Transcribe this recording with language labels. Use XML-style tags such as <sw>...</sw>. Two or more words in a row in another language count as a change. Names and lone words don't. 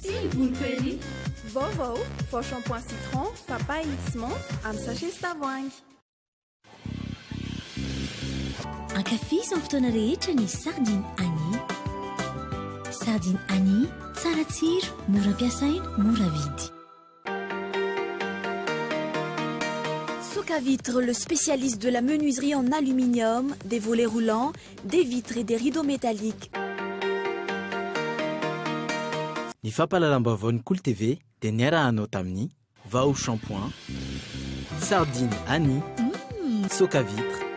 <mg>volopely vaovao</mg> <fr>fort shampoing citron papaye mix menthe</fr> <mg>amin'ny sachet sy tavoahangy ankafizy amin'ny fotoana rehetra ny sardine ani sardine ani tsara tsiro mora ampiasaina mora vidy</mg> <fr>Soka Vitre, le spécialiste de la menuiserie en aluminium, des volets roulants, des vitres et des rideaux métalliques.</fr> <mg>Ny fampahalalam-baovao Cool TV dia niarahanao tamin'ny Vaovao shampoing, sardine Annie, Soka Vitre.</mg>